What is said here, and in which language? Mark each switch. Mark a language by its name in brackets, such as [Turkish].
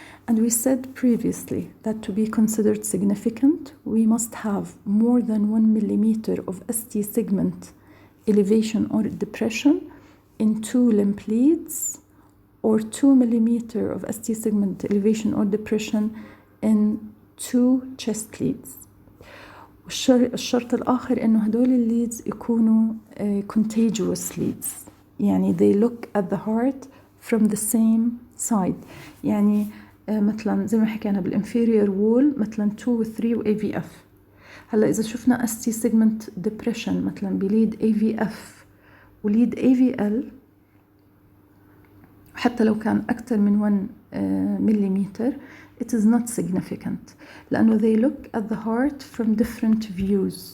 [English] And we said previously that to be considered significant, we must have more than 1 millimeter of ST segment elevation or depression in 2 lymph leads, or 2 millimeter of ST segment elevation or depression in 2 chest leads. [Arabic] الشرط الآخر إنه هدول الليدز يكونوا contiguous leads، يعني [English] they look at the heart from the same side. [Arabic] يعني مثلا زي ما حكينا بالinferior wall مثلا 2 و 3 و AVF. هلا إذا شفنا ST segment depression مثلا بليد AVF وليد AVL، حتى لو كان أكثر من 1 مليمتر [English] it is not significant، [Arabic] لأنه [English] they look at the heart from different views.